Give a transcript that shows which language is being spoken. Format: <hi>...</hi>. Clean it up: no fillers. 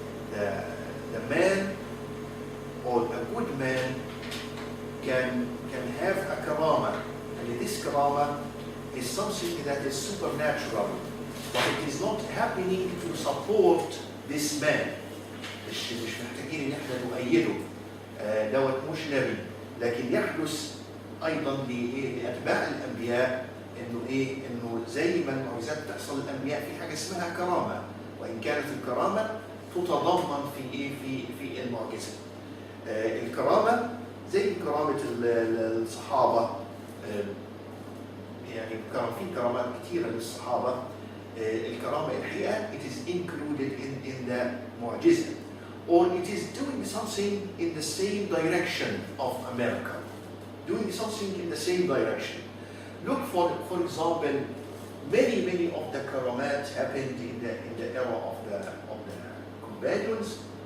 <en>The man or a good man can have a karama, and this karama is something that is supernatural, but it is not happening to support this man.</en> <ar>مش محتاجين ان احنا نؤيده، دوت مش نبي، لكن يحدث ايضا لاتباع الانبياء انه زي ما المعجزات تحصل للانبياء في حاجه اسمها كرامه، وان كانت الكرامه تتضمن في المعجزه. الكرامه زي كرامه الصحابه، يعني في كرامات كثيره للصحابه. الكرامه الحقيقه</ar> <en>it is included in the معجزه, or it is doing something in the same direction of a miracle, doing something in the same direction. Look for example, many of the karamat happened in the era of the companions.</en>